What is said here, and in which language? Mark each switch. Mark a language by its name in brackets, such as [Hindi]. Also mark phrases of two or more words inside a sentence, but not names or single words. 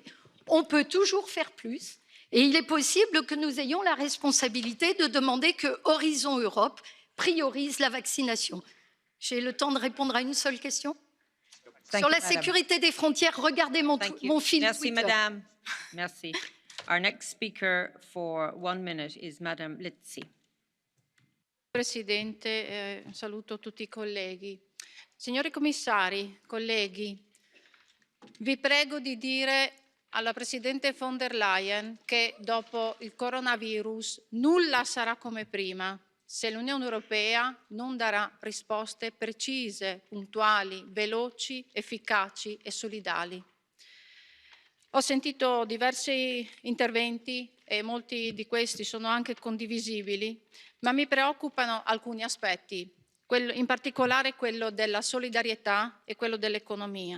[French] On peut toujours faire plus et il est possible que nous ayons la responsabilité de demander que Horizon Europe priorise la vaccination. J'ai le temps de répondre à une seule question? Sur la sécurité des frontières, regardez mon fil Merci, Twitter. Madame. Merci. [English] Our next speaker for 1 minute is Madame Litsi. [Italian] Presidente, saluto tutti i colleghi. Signori commissari, colleghi, vi prego di dire alla Presidente von der Leyen che dopo il coronavirus nulla sarà come prima se l'Unione Europea non darà risposte precise, puntuali, veloci, efficaci e solidali. Ho sentito diversi interventi e molti di questi sono anche condivisibili, ma mi preoccupano alcuni aspetti, in particolare quello della solidarietà e quello dell'economia.